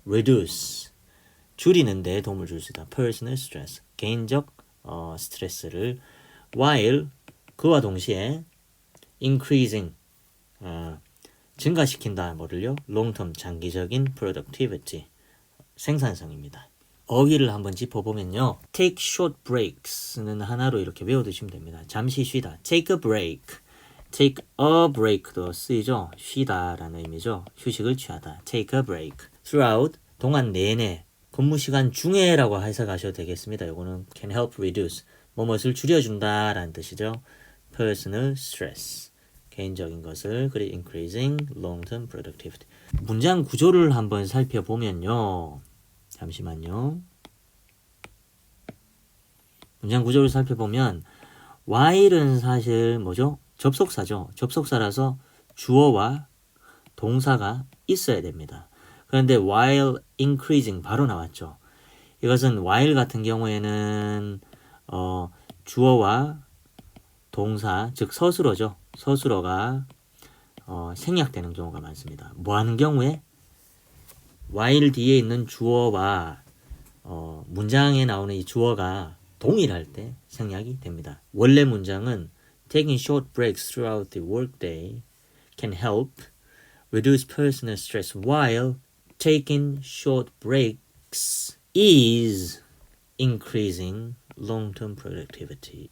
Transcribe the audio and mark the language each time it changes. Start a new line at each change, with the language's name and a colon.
Korean: reduce 줄이는 데 도움을 줄 수 있다. personal stress 개인적 스트레스를 while 그와 동시에 increasing 증가시킨다. 뭐를요? long-term 장기적인 productivity 생산성입니다. 어휘를 한번 짚어보면요. take short breaks는 하나로 이렇게 외워두시면 됩니다. 잠시 쉬다.
English: take a break.
Korean: take a break도 쓰이죠. 쉬다라는 의미죠. 휴식을 취하다.
English: take a break.
Korean: throughout 동안 내내 근무 시간 중에라고 해석하셔도 되겠습니다. 이거는 can help reduce 뭐뭇을 줄여준다라는 뜻이죠. personal stress 개인적인 것을, 그리고
English: increasing long-term productivity.
Korean: 문장 구조를 한번 살펴보면요. 잠시만요. 문장 구조를 살펴보면 while은 사실 뭐죠? 접속사죠. 접속사라서 주어와 동사가 있어야 됩니다. 그런데 while increasing 바로 나왔죠. 이것은 while 같은 경우에는 주어와 동사, 즉 서술어죠. 서술어가 생략되는 경우가 많습니다. 뭐 하는 경우에? while 뒤에 있는 주어와 문장에 나오는 이 주어가 동일할 때 생략이 됩니다. 원래 문장은
English: taking short breaks throughout the workday can help reduce personal stress while taking short breaks is increasing long-term productivity.